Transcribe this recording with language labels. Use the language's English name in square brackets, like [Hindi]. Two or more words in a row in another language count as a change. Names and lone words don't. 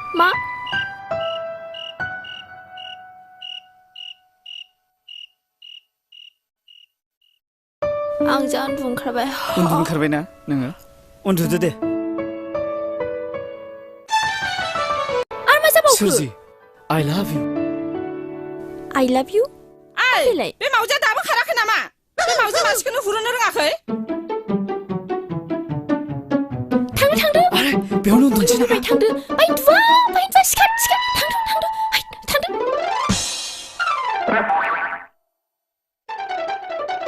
[Bodo] मा आं जा उन्दुनो ओंखारबाय उन्दुनो ओंखारबायना नोङो उन्दुदो दे आरो मा जाबावखो सोरजि [English] I love you [Bodo] ओइ बे मावजिया दाबो खाराखै नामा बे मावजि मानसिखौनो हुरुनो रोङाखै थांदो आरे बेयावनो उन्दुनोसै नामा थांदो बाय उन्दुवा सिखार थांदो